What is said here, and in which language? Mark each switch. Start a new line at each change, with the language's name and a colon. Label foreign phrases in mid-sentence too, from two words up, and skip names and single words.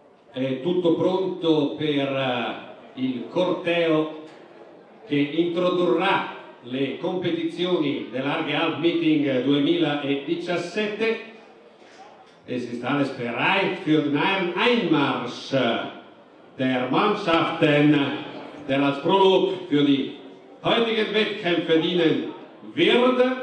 Italian: È tutto pronto per il corteo che introdurrà le competizioni dell'Arge Alp Meeting 2017.
German: Es ist alles bereit für den Einmarsch der Mannschaften, der als Prolog für die heutigen Wettkämpfe dienen wird.